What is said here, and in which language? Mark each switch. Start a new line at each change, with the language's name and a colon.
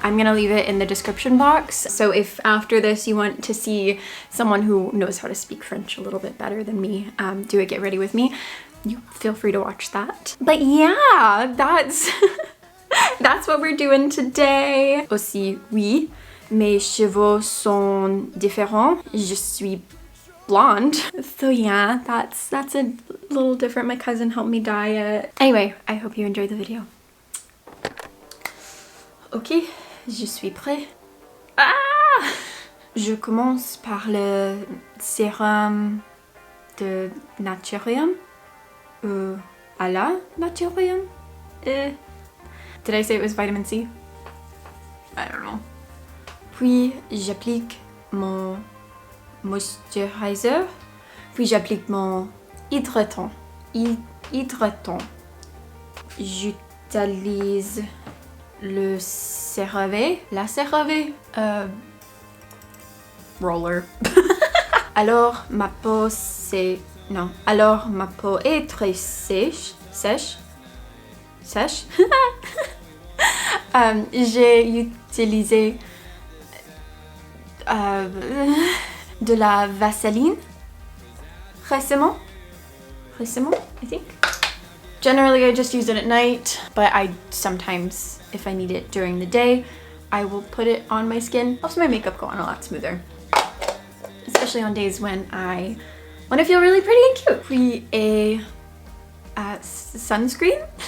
English: I'm gonna leave it in the description box. So if after this you want to see someone who knows how to speak French a little bit better than me do a get ready with me, you feel free to watch that. But yeah, that's that's what we're doing today.
French: Aussi, oui, mes cheveux sont différents. Je suis blonde.
English: So yeah, that's a little different. My cousin helped me dye it. Anyway, I hope you enjoyed the video.
French: Ok, je suis prêt. Ah! Je commence par le sérum de GRWM. À la GRWM.
English: Did I say it was vitamin C? I don't know.
French: Puis j'applique mon moisturizer. Puis j'applique mon hydratant. Hydratant. J'utilise le CeraVe. La CeraVe. Roller. Alors ma peau c'est... Non. Alors ma peau est très sèche. Sèche. J'ai utilisé de la vaseline récemment,
English: I think. Generally, I just use it at night, but I sometimes, if I need it during the day, I will put it on my skin. Helps my makeup go on a lot smoother, especially on days when I want to feel really pretty and cute. Puis a sunscreen.